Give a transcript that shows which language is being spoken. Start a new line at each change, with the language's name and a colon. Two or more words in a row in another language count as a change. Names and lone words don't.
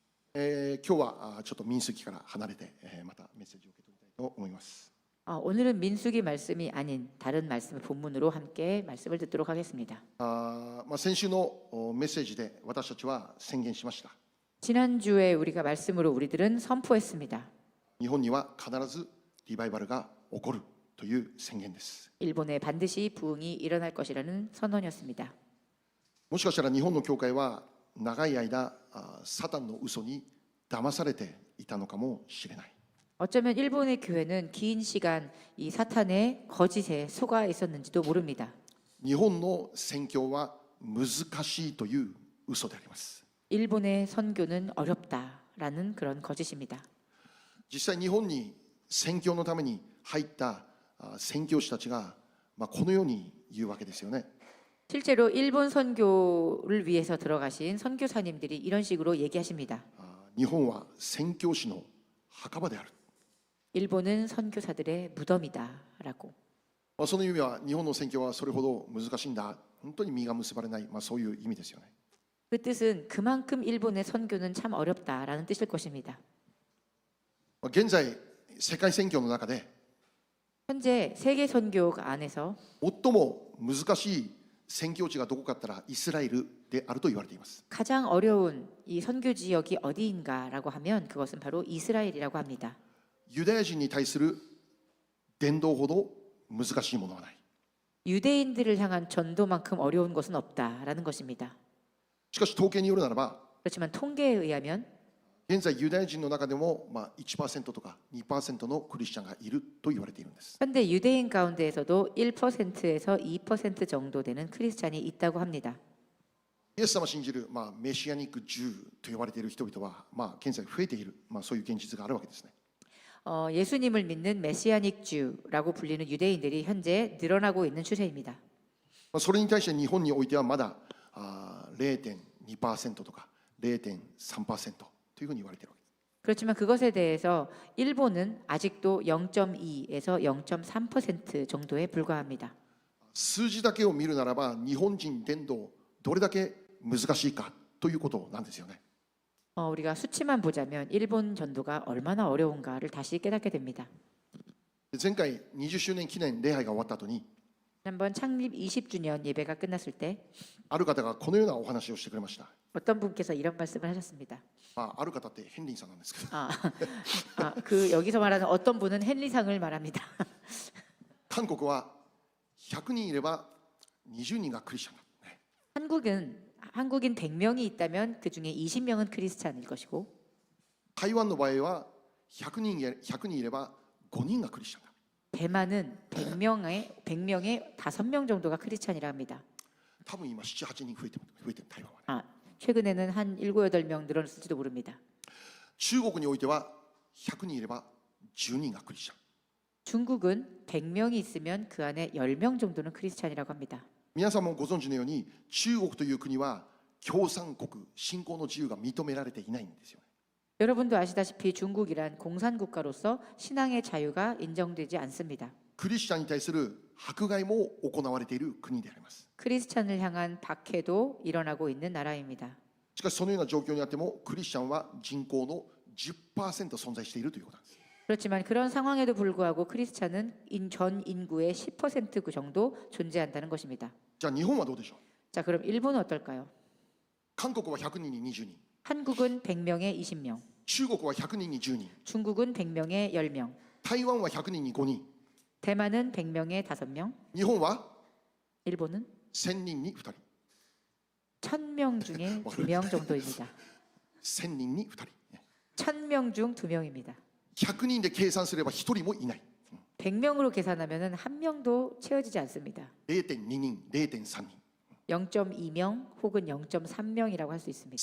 Japanese: 今日はちょっと民数記から離れて、またメッセージを受け取りたいと思います。
Korean: 오늘은 민수기 말씀이 아닌 다른 말씀을 본문으로 함께 말씀을 듣도록 하겠습니다.
Japanese: 先週のメッセージで私たちは宣言しました。
Korean: 지난주에 우리가 말씀으로 우리들은 선포했습니다.
Japanese: 日本には必ずリバイバルが起こるという宣言です。
Korean: 일본에 반드시 부흥이 일어날 것이라는 선언이었습니다.
Japanese: もしかしたら日本の教会は長い間サタンの嘘に騙されていたのかもしれない。
Korean: 어쩌면 일본의 교회는 긴 시간 이 사탄의 거짓에 속아 있었는지도 모릅니다.
Japanese: 日本の宣教は難しいという嘘であります。
Korean: 일본의 선교는 어렵다라는 그런 거짓입니다.
Japanese: 実際日本に宣教のために入った宣教師たちが、このように言うわけですよね。
Korean: 실제로 일본 선교를 위해서 들어가신 선교사님들이 이런 식으로 얘기하십니다.
Japanese: 日本は宣教師の墓場である。
Korean: 일본은 선교사들의 무덤이다라고.
Japanese: その意味は日本の宣教はそれほど難しいんだ、本当に実が結ばれない、そういう意味ですよね。
Korean: 그 뜻은 그만큼 일본의 선교는 참 어렵다라는 뜻일 것입니다.
Japanese: 現在世界宣教の中で
Korean: 현재 세계 선교 안에서
Japanese: 最も難しい宣教地がどこかったらイスラエルであると言われています。
Korean: 가장 어려운 이 선교 지역이 어디인가라고 하면 그것은 바로 이스라엘이라고 합니다.
Japanese: ユダヤ人に対する伝道ほど難しいものはない。
Korean: 유대인들을 향한 전도만큼 어려운 것은 없다라는 것입니다.
Japanese: しかし統計によるならば
Korean: 그렇지만 통계에 의하면
Japanese: 現在ユダヤ人の中でも1% とか 2% のクリスチャンがいると言われているんです。
Korean: 현대 유대인 가운데에서도 1%에서 2% 정도 되는 크리스찬이 있다고 합니다.
Japanese: イエス様を信じる、メシアニックJewと呼ばれている人々は、現在増えている、そういう現実があるわけですね。
Korean: 예수님을 믿는 메시아닉 주라고 불리는 유대인들이 현재 늘어나고 있는 추세입니다.
Japanese: それに対して日本においてはまだ0.2% とか 0.3% というふうに言われているわけです。
Korean: 그렇지만 그것에 대해서 일본은 아직도 0.2에서 0.3% 정도에 불과합니다.
Japanese: 数字だけを見るならば日本人伝道どれだけ難しいかということなんですよね。
Korean: 우리가 수치만 보자면 일본 전도가 얼마나 어려운가를 다시 깨닫게 됩니다.
Japanese: 前回20周年記念礼拝が終わった後に
Korean: 한번 창립 20주년 예배가 끝났을 때
Japanese: ある方がこのようなお話をしてくれました。
Korean: 어떤 분께서 이런 말씀을 하셨습니다.
Japanese: ある方ってヘンリーさんなんですけど、
Korean: 그 여기서 말하는 어떤 분은 헨리상을 말합니다.
Japanese: 韓国は100人いれば20人がクリスチャンだ。
Korean: 한국인 100명이 있다면 그 중에 20명은 크리스찬일 것이고
Japanese: 台湾の場合は100人いれば5人がクリスチャンだ。
Korean: 대만은 100명에 5명 정도가 크리스찬이라 합니다.
Japanese: 多分今7、8人増えてる台湾はね。
Korean: 최근에는 한 7, 8명 늘어났을지도 모릅니다.
Japanese: 中国においては100人いれば10人がクリスチャン。
Korean: 중국은 100명이 있으면 그 안에 10명 정도는 크리스찬이라고 합니다.
Japanese: 皆さんもご存知のように中国という国は共産国、信仰の自由が認められていないんですよね。
Korean: 여러분도 아시다시피 중국이란 공산국가로서 신앙의 자유가 인정되지 않습니다.
Japanese: クリスチャンに対する迫害も行われている国であります。
Korean: 크리스찬을 향한 박해도 일어나고 있는 나라입니다.
Japanese: しかしそのような状況にあってもクリスチャンは人口の 10% 存在しているということなんです。
Korean: 그렇지만 그런 상황에도 불구하고 크리스찬은 전 인구의 10% 그 정도 존재한다는 것입니다.
Japanese: じゃあ日本はどうでしょう。
Korean: 자, 그럼 일본은 어떨까요?
Japanese: 韓国は100人に20人、
Korean: 한국은 100명에 20명,
Japanese: 中国は100人に10人、
Korean: 중국은 100명에 10명,
Japanese: 台湾は100人に5人、
Korean: 대만은 100명에 5명,
Japanese: 日本は
Korean: 일본은
Japanese: 1000人に2人、
Korean: 1000명 중에 2명 정도입니다.
Japanese: 1000 人に2人、
Korean: 1000명 중 2명입니다.
Japanese: 100 人で計算すれば1人もいない。
Korean: 100명으로 계산하면 한 명도 채워지지 않습니다.
Japanese: 0.2 人、0.3人、
Korean: 0.2명 혹은 0.3명이라고 할 수 있습니다.